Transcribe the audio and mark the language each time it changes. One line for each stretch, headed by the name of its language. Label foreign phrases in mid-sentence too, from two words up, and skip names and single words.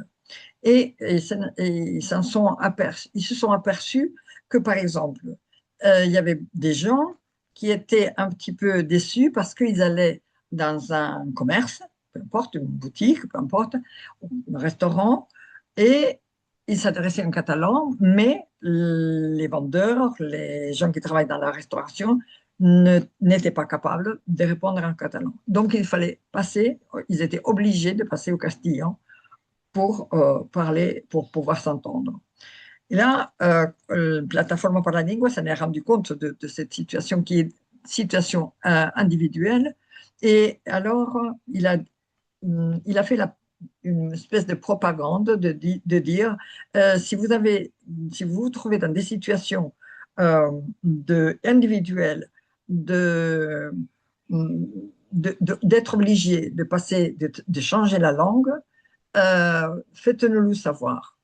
French: Et ils se sont aperçus que, par exemple, il y avait des gens qui étaient un petit peu déçus parce qu'ils allaient dans un commerce, peu importe, une boutique, peu importe, un restaurant, et ils s'adressaient en catalan, mais les vendeurs, les gens qui travaillent dans la restauration, n'étaient pas capables de répondre en catalan. Donc, il fallait passer, ils étaient obligés de passer au castillan pour parler, pour pouvoir s'entendre. Et là, Plataforma per la Lingua s'en est rendu compte de cette situation qui est situation individuelle. Et alors, il a fait une espèce de propagande de dire si vous vous trouvez dans des situations individuelles d'être obligé de passer, de changer la langue, faites-nous le savoir.